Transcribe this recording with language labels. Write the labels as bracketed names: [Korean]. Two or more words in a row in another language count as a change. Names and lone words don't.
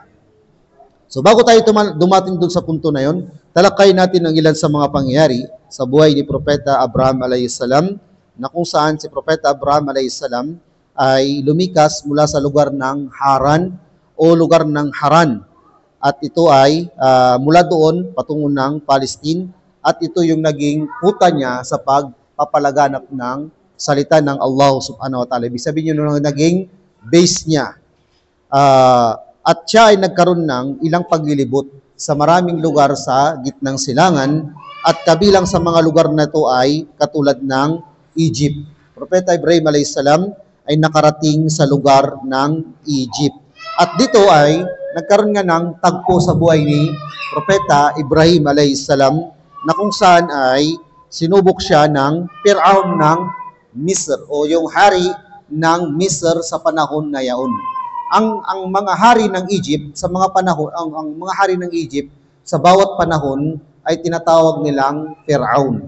[Filipino] So bago tayo dumating dun sa punto na yun, talakay natin ang ilan sa mga pangyayari sa buhay ni Propeta Abraham alayhisalam, na kung saan si Propeta Abraham alayhisalam ay lumikas mula sa lugar ng Haran o lugar ng Haran. At ito ay mula doon patungo ng Palestine, at ito yung naging puta niya sa pagpapalaganap ng salita ng Allah [Arabic] سبحانه وتعالى. [Filipino] Ibig sabihin yun yung naging base niya. At siya ay nagkaroon ng ilang paglilibot sa maraming lugar sa gitnang silangan, at kabilang sa mga lugar na ito ay katulad ng Egypt. Propeta Ibrahim alayhisalam ay nakarating sa lugar ng Egypt. At dito ay nagkaroon nga ng tagpo sa buhay ni Propeta Ibrahim alayhisalam, na kung saan ay sinubok siya ng Fir'aun ng Misr o yung hari ng Misr sa panahon na yaon. Ang mga hari ng Egypt sa mga panahon, ang mga hari ng Egypt sa bawat panahon ay tinatawag nilang Fir'aun.